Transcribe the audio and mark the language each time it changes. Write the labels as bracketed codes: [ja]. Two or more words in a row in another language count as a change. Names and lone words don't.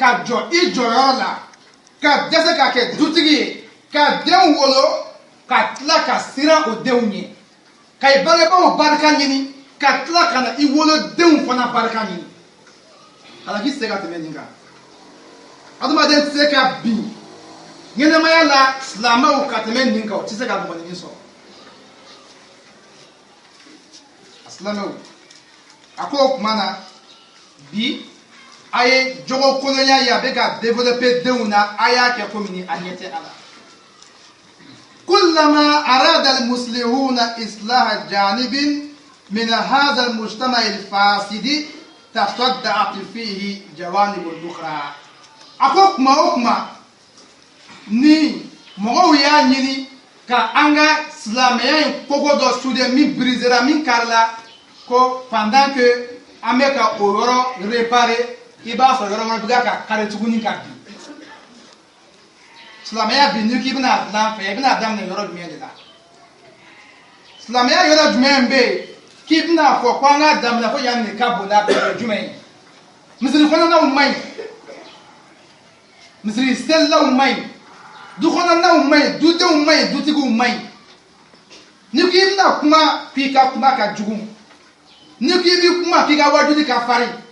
[bm] ka jɔ i jɔyɔrɔ la ka dɛsɛ ka kɛ dutigi ye ka den wolo ka tila ka siran o denw ɲɛ ka i bangebaaw barika ɲini ka tila ka na i wolodenw fana barika ɲini halaki tɛ se ka tɛmɛ nin kan adamaden tɛ se ka bin ɲɛnɛmaya la silamɛw ka tɛmɛ nin kan o tɛ se ka mɔgɔninfin sɔrɔ a silamɛw a ko o tuma na bi a ye jogo kolonya ye a bɛ ka développer denw na a y'a kɛ komi ni a ɲɛ tɛ a la [ar] كلما أراد المسلمون إصلاح جانب من هذا المجتمع الفاسد تصدعت فيه جوانب أخرى [bm] أكما ni mɔgɔw y'a ɲini ka an ka silamɛya in kogo dɔ soudé min brisera min karila ko [fr] pendant que [bm] an bɛ ka o yɔrɔ réparer i b'a sɔrɔ yɔrɔ wɛrɛ bɛ ka kari tuguni ka bin silamɛya bi ni k'i bɛna dilan fɛ i bɛna daminɛ yɔrɔ jumɛn de la silamɛya yɔrɔ jumɛn bɛ yen k'i bɛna fɔ ko an ka daminɛ ko yan nin ka bon n'a bɛɛ ye jumɛn ye misiri kɔnɔnaw man ɲi misiri selilaw man ɲi du kɔnɔnaw man ɲi dudenw man ɲi dutigiw man ɲi ni k'i bɛna kuma k'i ka kuma ka jugu ni k'i bɛ kuma k'i ka wajuli ka farin